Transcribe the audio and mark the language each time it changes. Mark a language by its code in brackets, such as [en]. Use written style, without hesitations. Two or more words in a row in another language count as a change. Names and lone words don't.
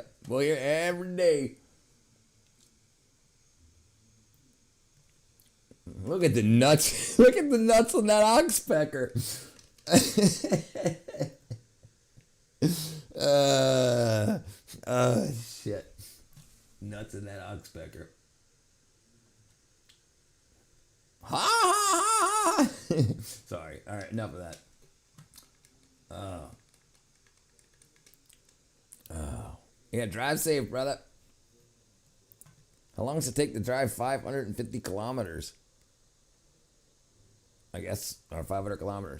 [en] We're here every day. Look at the nuts. Look at the nuts on that oxpecker. Shit. Nuts in that oxpecker. Ha ha ha ha. Sorry. All right, enough of that. Yeah, drive safe, brother. How long does it take to drive 550 kilometers? I guess, or 500 kilometers.